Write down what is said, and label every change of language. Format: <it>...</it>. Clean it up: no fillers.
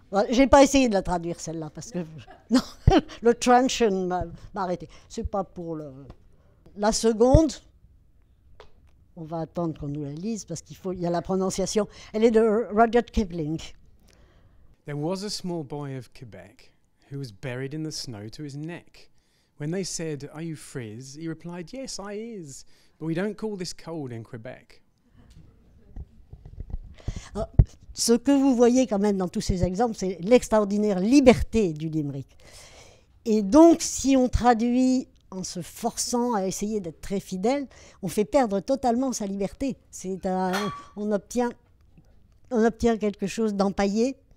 <fr>J'ai pas essayé de la traduire celle-là parce que non, le truncheon m'a arrêté. C'est pas pour la seconde. On va attendre qu'on nous la lise parce il y a la prononciation. Elle est de Rudyard Kipling.</fr> <en>There was a small boy of Quebec who was buried in the snow to his neck. When they said, "Are you Frizz?" he replied, "Yes, I is, but we don't call this cold in Quebec."</en> <fr>Alors, ce que vous voyez quand même dans tous ces exemples, c'est l'extraordinaire liberté du limerick. Et donc, si on traduit en se forçant à essayer d'être très fidèle, on fait perdre totalement sa liberté. On obtient quelque chose d'empaillé.</fr>